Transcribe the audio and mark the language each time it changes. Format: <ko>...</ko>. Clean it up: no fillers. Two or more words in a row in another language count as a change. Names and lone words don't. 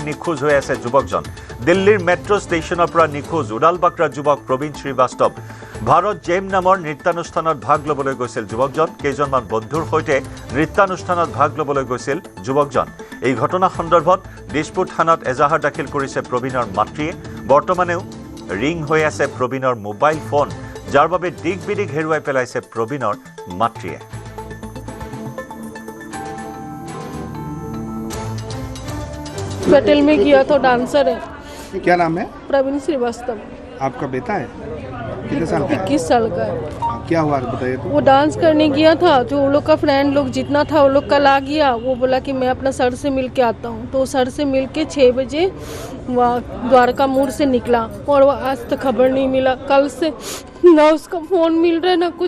<as>নিখোজ হৈ আছে যুৱকজন দিল্লীৰ মেট্ৰো ষ্টেচনৰ পৰা নিখোজ উডালবাকৰাৰ যুৱক প্ৰবীণ শ্ৰীবাস্তৱ ভাৰত জেম নামৰ নৃত্যানুষ্ঠানত ভাগ ল'বলৈ গৈছিল যুৱকজন কেইজনমান বন্ধুৰ সৈতে নৃত্যানুষ্ঠানত ভাগ ল'বলৈ গৈছিল যুৱকজন এই ঘটনা সন্দৰ্ভত দিছপুৰ থানাত এজাহাৰ দাখিল কৰিছে প্ৰবীণৰ মাতৃয়ে বৰ্তমানেও ৰিং হৈ আছে প্ৰবীণৰ মোবাইল ফোন যাৰ বাবে দিগ বিদিগ হেৰুৱাই পেলাইছে প্ৰবীণৰ মাতৃয়ে</as> <hi>पटेल में किया तो डांसर है क्या नाम है प्रवीण श्रीवास्तव आपका बेटा है कितने साल का 21 साल का है क्या हुआ बताइए तो वो डांस करने गया था जो वो लोग का फ्रेंड लोग जितना था वो लोग कल आ गया वो बोला कि मैं अपना सर से मिल के आता हूँ तो सर से मिल के 6 बजे वहाँ द्वारका मोड़ से निकला और वो आज तक खबर नहीं मिला कल से ना उसका फ़ोन मिल रहा है ना कुछ</hi>